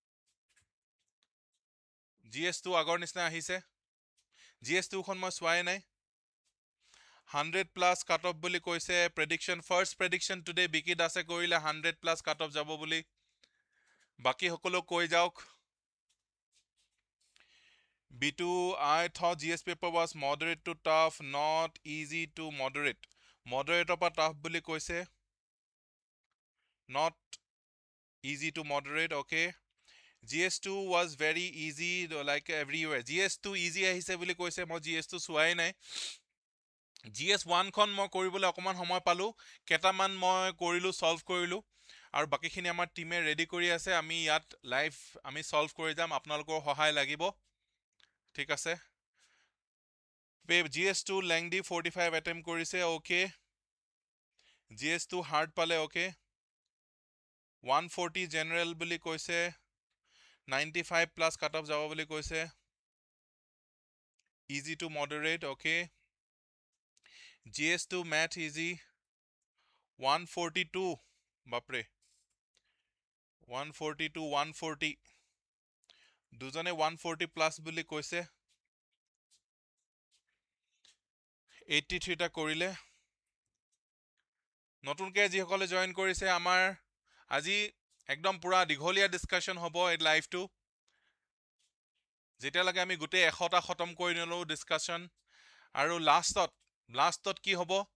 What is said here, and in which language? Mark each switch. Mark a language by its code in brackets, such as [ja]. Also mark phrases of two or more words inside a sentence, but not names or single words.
[as] GS 2 আগৰ নিচিনা আহিছে GS 2খন মই চোৱাই নাই 100 [en] plus cut off [as] বুলি কৈছে [en] prediction first prediction today [as] বিকি দাসে কৰিলে 100 [en] plus cut off [as] যাব বুলি বাকী সকলো কৈ যাওক [en] B2 I thought GS paper was moderate to tough not easy to moderate moderateৰ পৰা tough [as] বুলি কৈছে [en] not easy to moderate okay GS2 was very easy like everywhere GS2 easy [as] আহিছে বুলি কৈছে মই GS2 চোৱাই নাই GS1 খন মই কৰিবলৈ অকমান সময় পালোঁ কেটামান মই কৰিলোঁ সলভ কৰিলোঁ আৰু বাকিখিনি আমাৰ টিমে ৰেডি কৰি আছে আমি ইয়াত লাইভ আমি সলভ কৰি যাম আপোনালোকৰ সহায় লাগিব ঠিক আছে GS2 লেংদি 45 এটেম্প কৰিছে ওকে GS2 হাৰ্ড পালে ওকে 140 জেনেৰেল বুলি কৈছে 95 [en] plus cut off [as] যাব বুলি কৈছে [en] easy to moderate okay GS2 math easy [as] 142 বাপৰে 142 140 দুজনে 140 প্লাছ বুলি কৈছে 83 টা কৰিলে নতুনকৈ যিসকলে জয়েন কৰিছে আমাৰ আজি একদম পুৰা দীঘলীয়া ডিছকাশ্যন হ'ব এই লাইভটো যেতিয়ালৈকে আমি গোটেই 100টা খতম কৰি নলওঁ ডিছকাশ্যন আৰু লাষ্টত কি হ'ব